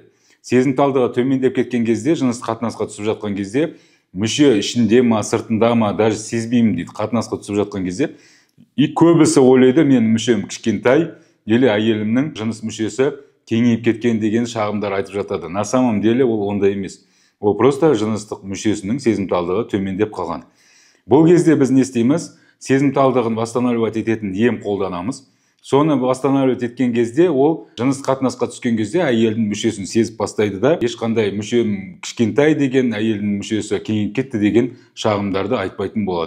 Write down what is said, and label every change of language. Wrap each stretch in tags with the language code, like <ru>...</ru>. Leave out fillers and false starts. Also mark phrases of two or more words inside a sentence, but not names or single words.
<kk>Сезімталдығы төмендеп кеткен кезде, жыныстық қатынасқа түсіп жатқан кезде, мүше ішінде ма, сыртында ма, даже сезбеймін дейді, қатынасқа түсіп жатқан кезде. И көбісі ойлайды, мен мүшем кішкентай, или әйелімнің жыныс мүшесі кеңейіп кеткен деген шағымдар айтып жатады.</kk> <ru>На самом деле</ru> <kk>ол ондай емес. Ол просто жыныстық мүшесінің сезімталдығы төмендеп қалған. Бұл кезде біз не істейміз? Сезімталдығын восстанавливать ететін ем қолданамыз. Соны восстанавливать еткен кезде ол жыныстық қатынасқа түскен кезде әйелдің мүшесін сезіп бастайды да, ешқандай мүшем кішкентай деген, әйелдің мүшесі кеңейіп кетті деген шағымдарды айтпайтын болады.</kk>